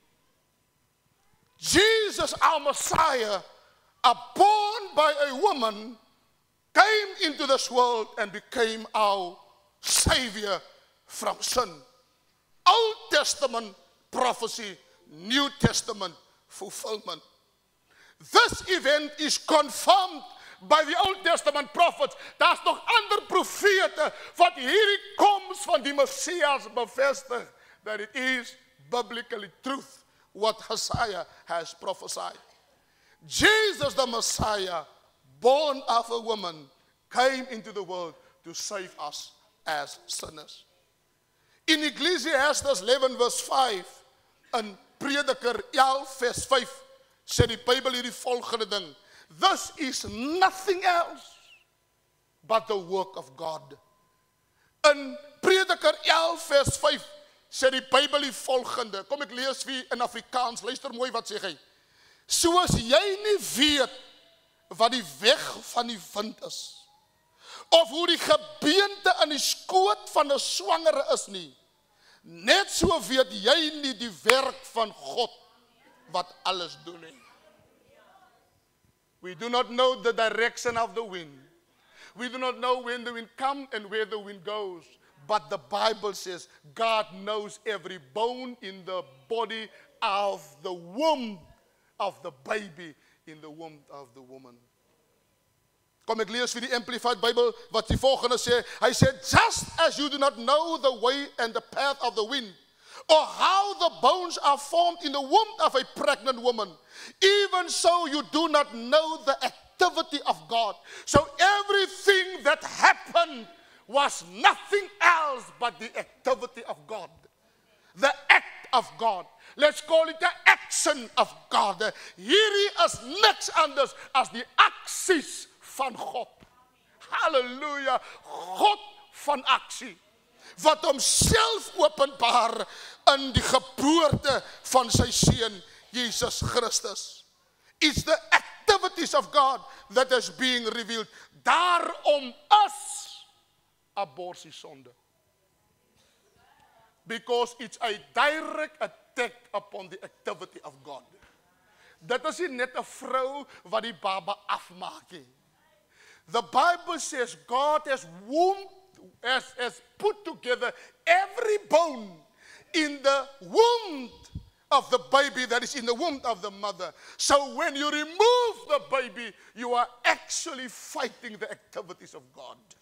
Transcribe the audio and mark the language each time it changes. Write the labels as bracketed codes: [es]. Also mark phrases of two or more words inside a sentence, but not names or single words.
[en] Jesus, our Messiah, born by a woman, came into this world and became our Savior from sin. Old Testament prophecy, New Testament fulfillment. This event is confirmed by the Old Testament prophets. [af] Daar's nog ander profete wat hierdie koms van die Messias bevestig [en] that it is biblically truth what Isaiah has prophesied. Jesus the Messiah, born of a woman, came into the world to save us as sinners. In Ecclesiastes 11 verse 5, [af] in Prediker 11 vers 5, sê die Bybel hierdie volgende ding: [en] this is nothing else but the work of God. [af] In Prediker 11 vers 5 sê die Bybel die volgende. Kom ek lees vir in Afrikaans. Luister mooi wat sê hy. Soos jy nie weet wat die weg van die wind is, of hoe die gebeente in die skoot van 'n swangere is nie, net so weet jy nie die werk van God wat alles doen nie. [en] We do not know the direction of the wind. We do not know when the wind comes and where the wind goes. But the Bible says God knows every bone in the body of the womb of the baby in the womb of the woman. [af] Kom ek lees vir die Amplified Bible wat die volgende sê. Hy sê, [en] just as you do not know the way and the path of the wind, or how the bones are formed in the womb of a pregnant woman, even so you do not know the activity of God. So everything that happened was nothing else but the activity of God. The act of God. Let's call it the action of God. [af] Hierdie is niks anders as die aksies van God. Halleluja. God van aksie. Wat homself openbaar in die geboorte van sy seun Jesus Christus. [en] It's the activities of God that is being revealed. [af] Daarom is abortus sonde. [en] Because it's a direct attack upon the activity of God. [af] Dit is nie net 'n vrou wat die baba afmaak nie. [en] The Bible says God has put together every bone in the womb of the baby that is in the womb of the mother. So when you remove the baby, you are actually fighting the activities of God.